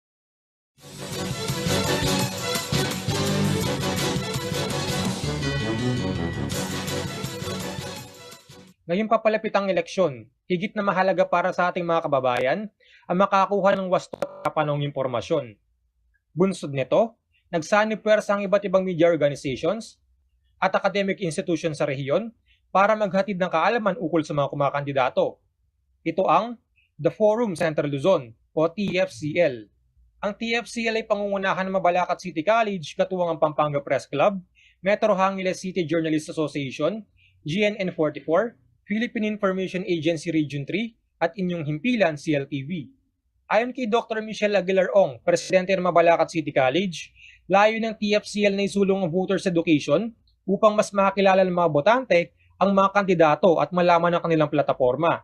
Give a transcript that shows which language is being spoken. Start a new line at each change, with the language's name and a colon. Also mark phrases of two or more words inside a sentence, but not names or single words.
Filipino: Ngayong papalapit ang eleksyon, higit na mahalaga para sa ating mga kababayan ang makakuha ng wasto at kapanong impormasyon. Bunsod nito, nagsanib puwersa ang iba't ibang
English: media organizations
Filipino: at
English: academic institutions
Filipino: sa rehiyon para maghatid ng kaalaman ukol sa mga kumakandidato. Ito ang The Forum Central Luzon o TFCL. Ang TFCL ay pangungunahan ng Mabalacat City College, katuwang ang Pampanga Press Club, Metro Angeles City Journalists Association, GNN 44, Philippine Information Agency Region 3 at inyong himpilan CLTV. Ayon kay Dr. Michelle Aguilar Ong, Presidente ng Mabalacat City College, layo ng TFCL na isulong ang
English: voters education
Filipino: upang mas makakilala ng mga botante ang mga kandidato at malaman ang kanilang plataforma.